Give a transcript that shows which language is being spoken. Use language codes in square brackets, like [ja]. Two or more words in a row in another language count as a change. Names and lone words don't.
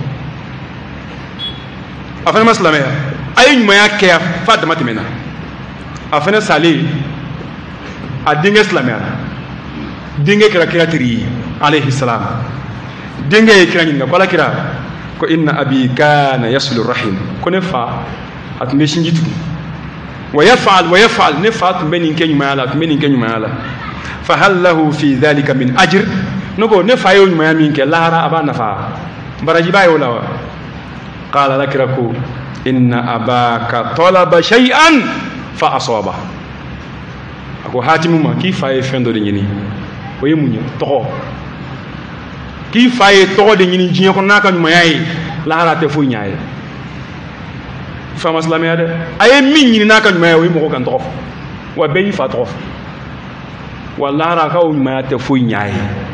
[bm] a fana ma silamɛya a ye ɲumanya kɛ f'a dama tɛmɛna a fana salen a denkɛ silamɛyara denkɛ kɛra kira teri ye [ar] عليه السلام [bm] denkɛ ye kira ɲininka ko ala kira ko [ar] إن أبي كان يصل الرحم [bm] ko ne fa a tun bɛ sinji tugun [ar] ويفعل [bm] ne fa tun bɛ nin kɛ ɲumanya la a tun bɛ nin kɛ ɲumanya la [ar] فهل له في ذلك من أجر [bm] ne ko ne fa ye ɲumanya min kɛ lahara a b'a nafa baraji b'a ye o la [ar] وقال [bm] ala kira ko [ar] إن أباك طلب شيئا فأصابه [bm] a ko Hatimu ma k'i fa ye fɛn dɔ de ɲini o ye mun ye tɔgɔ k'i fa ye tɔgɔ de ɲini diɲɛ kɔnɔ n'a ka ɲumanya ye lahara tɛ foyi ɲ'a ye fa ma silamɛya dɛ a ye min ɲini n'a ka ɲumanya ye o ye mɔgɔ kan tɔgɔ fɔ wa bɛɛ y'i fa tɔgɔ fɔ wa lahara ka o ɲumanya tɛ foyi ɲ'a ye